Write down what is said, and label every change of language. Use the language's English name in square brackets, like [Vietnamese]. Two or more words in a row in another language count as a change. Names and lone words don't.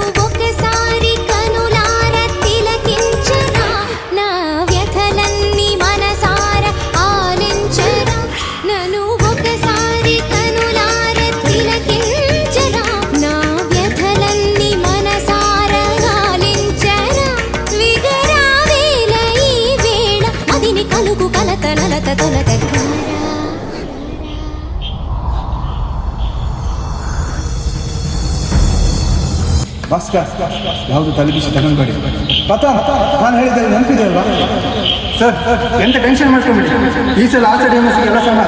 [Telugu] ఒకసారి కనులార తిలకించరా నా వ్యథలన్నీ మనసార ఆలించరా నన్ను ఒకసారి కనులార తిలకించరా నా వ్యథలన్నీ మనసార ఆలించరా విగరావేల ఈ వేళ అదిని కలుగు కలత నలత తొలత [Kannada] ಭಾಸ್ಕರ್ ಯಾವುದು ತಲೆಬಿಸಿ ತಗೊಂಡ್ಬೇಡಿ. ಪತಾ ನಾನು ಹೇಳಿದ್ದೆ ನೆನಪಿದೆ ಅಲ್ವಾ ಸರ್? ಎಂತ ಟೆನ್ಷನ್ ಮಾಡ್ಕೊಂಬಿಡಿ. ಈ ಸಲ ಆಚರಣೆ ಕೆಲಸ ಮಾಡಿ.